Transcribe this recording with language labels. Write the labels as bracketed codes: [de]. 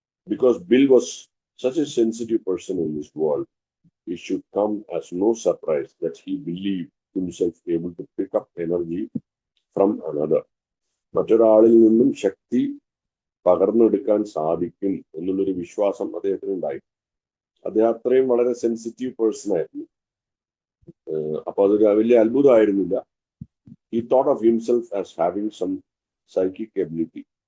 [en] Because Bill was such a sensitive person in this world, it should come as no surprise that he believed himself able to pick up energy from another. [ml] മറ്റൊരാളിൽ നിന്നും ശക്തി പകർന്നെടുക്കാൻ സാധിക്കും എന്നുള്ളൊരു വിശ്വാസം അദ്ദേഹത്തിന് ഉണ്ടായി. അദ്ദേഹം അത്രയും വളരെ സെൻസിറ്റീവ് പേഴ്സൺ ആയിരുന്നു. അപ്പൊ അതൊരു വലിയ അത്ഭുതമായിരുന്നില്ല. [en] He thought of himself as having some psychic ability.